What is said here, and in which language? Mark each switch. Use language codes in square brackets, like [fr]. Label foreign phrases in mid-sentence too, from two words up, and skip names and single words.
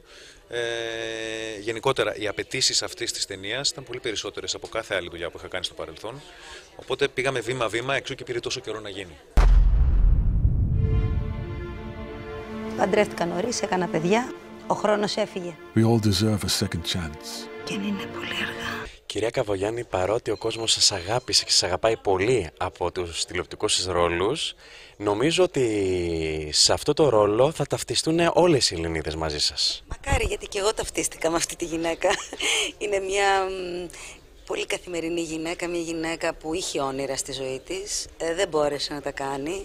[el] Γενικότερα, οι απαιτήσεις αυτής της ταινίας ήταν πολύ περισσότερες από κάθε άλλη δουλειά που είχα κάνει στο παρελθόν. Οπότε πήγαμε βήμα-βήμα, εξού και πήρε τόσο καιρό να γίνει. Παντρεύτηκα νωρίς, έκανα παιδιά. Ο χρόνος έφυγε. [en] We all deserve a second chance. [el] Και είναι πολύ αργά. Κυρία Καβογιάννη, παρότι ο κόσμος σας αγάπησε και σας αγαπάει πολύ από τους τηλεοπτικούς σας ρόλους, νομίζω ότι σε αυτό το ρόλο θα ταυτιστούν όλες οι Ελληνίδες μαζί σας. Μακάρι, γιατί και εγώ ταυτίστηκα με αυτή τη γυναίκα. Είναι μια πολύ καθημερινή γυναίκα, μια γυναίκα που είχε όνειρα στη ζωή της, δεν μπόρεσε να τα κάνει.